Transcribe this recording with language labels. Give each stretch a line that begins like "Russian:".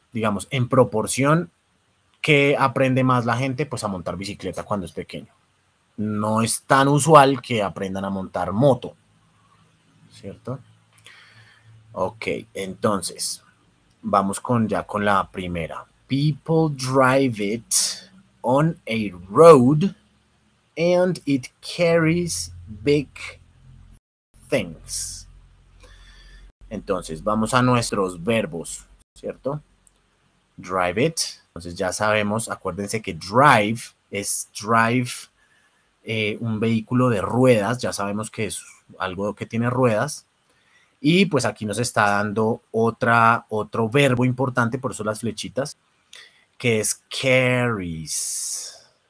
Spanish: Digamos, en proporción que aprende más la gente, pues a montar bicicleta cuando es pequeño. No es tan usual que aprendan a montar moto, ¿cierto? Ok, entonces, vamos ya con la primera.
English: People drive it on a road and it carries big things.
Spanish: Entonces, vamos a nuestros verbos, ¿cierto? Drive it. Entonces ya sabemos, acuérdense que drive es drive un vehículo de ruedas, ya sabemos que es algo que tiene ruedas. Y pues aquí nos está dando otro verbo importante, por eso las flechitas, que es carries.